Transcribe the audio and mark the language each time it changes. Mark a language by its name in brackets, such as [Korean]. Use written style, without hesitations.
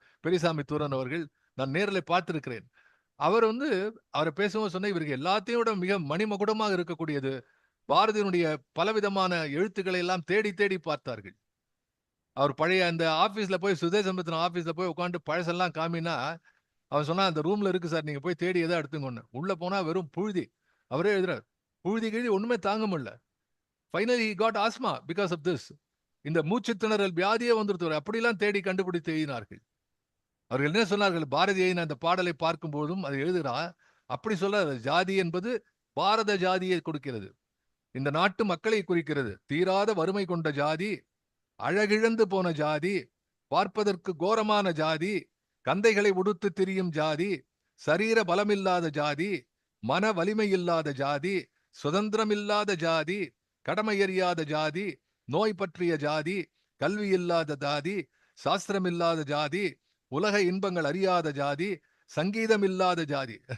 [Tamil] பெரியசாமி தூரன் அவர்கள் நான் நேரில் பார்த்திருக்கிறேன். அவர் அவரை பேசும்போது சொன்ன, இவருக்கு எல்லாத்தையும் விட மிக மணிமகுடமாக இருக்கக்கூடியது பாரதியினுடைய பலவிதமான எழுத்துக்களை எல்லாம் தேடி தேடி பார்த்தார்கள். அவர் பழைய அந்த ஆபீஸ்ல போய், சுதேசம்பத்தின ஆபீஸ்ல போய் உட்காந்து பழசெல்லாம் காமினா, அவன் சொன்னா அந்த ரூம்ல இருக்கு சார், நீங்க போய் தேடி எதை எடுத்துங்க. உள்ள போனா வெறும் புழுதி. அவரே எழுதுறாரு, புழுதி கிழி ஒண்ணுமே தாங்க முடியல. [English] Finally he got asthma because of this. [Tamil] இந்த மூச்சு திணறல் வியாதியே வந்துருத்து. அப்படிலாம் தேடி கண்டுபிடித்து எழுதினார்கள். அவர்கள் என்ன சொன்னார்கள், பாரதியை அந்த பாடலை பார்க்கும் போதும் அதை எழுதுகிறா, அப்படி சொல்ல, ஜாதி என்பது பாரத ஜாதியை கொடுக்கிறது, இந்த நாட்டு மக்களை குறிக்கிறது. தீராத வறுமை கொண்ட ஜாதி, அழகிழந்து போன ஜாதி, பார்ப்பதற்கு கோரமான ஜாதி, கந்தைகளை உடுத்து திரியும் ஜாதி, சரீர பலமில்லாத ஜாதி, மன வலிமை இல்லாத ஜாதி, சுதந்திரமில்லாத ஜாதி, கடமை எறியாத ஜாதி, நோய் பற்றிய ஜாதி, கல்வி இல்லாத ஜாதி, சாஸ்திரமில்லாத ஜாதி, உலக இன்பங்கள் அறியாத ஜாதி, சங்கீதம் இல்லாத ஜாதி.